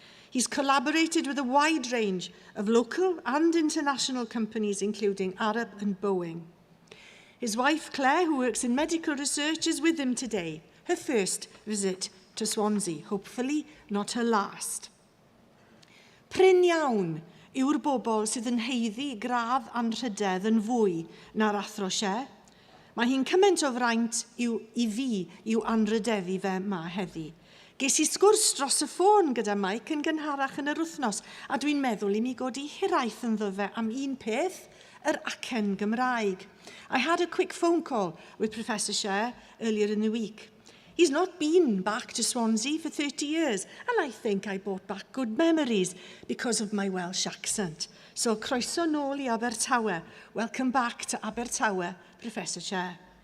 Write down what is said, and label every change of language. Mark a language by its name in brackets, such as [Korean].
[English] He's collaborated with a wide range of local and international companies, including Arup and Boeing. His wife, Claire, who works in medical research, is with him today, her first visit to Swansea, hopefully not her last. [Welsh] Prin iawn yw'r bobl sydd yn heiddi gradd anrhydedd yn fwy na'r athro Xie. Mae hi'n cymaint o fraint i fi i'w anrhydeddu fe ma heddi. Ges I sgwrs dros y ffôn gyda Mike yn gynharach yn yr wythnos, a dwi'n meddwl I mi godi hiraeth ynddo fe am un peth, yr acen Gymraeg. [English] I had a quick phone call with Professor Xie earlier in the week. He's not been back to Swansea for 30 years, and I think I brought back good memories because of my Welsh accent. So, [Welsh] croeso nôl I Abertawe. [English] Welcome back to Abertawe, Professor Xie.